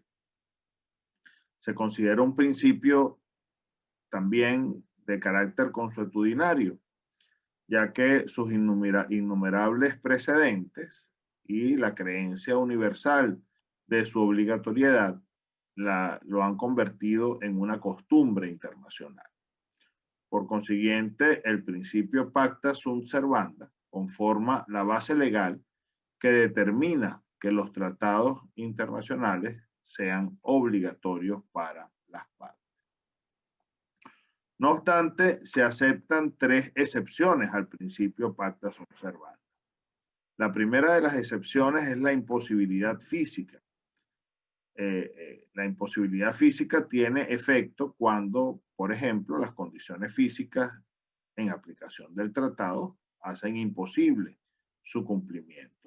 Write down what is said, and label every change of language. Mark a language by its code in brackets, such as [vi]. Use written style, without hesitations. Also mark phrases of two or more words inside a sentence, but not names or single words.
[es] Se considera un principio también de carácter consuetudinario, ya que sus innumerables precedentes y la creencia universal de su obligatoriedad lo han convertido en una costumbre internacional. Por consiguiente, el principio [la] pacta sunt servanda [es] conforma la base legal que determina que los tratados internacionales sean obligatorios para las partes. No obstante, se aceptan 3 excepciones al principio [la] pacta sunt servanda. [es] La primera de las excepciones es la imposibilidad física. La imposibilidad física tiene efecto cuando, por ejemplo, las condiciones físicas en aplicación del tratado hacen imposible su cumplimiento.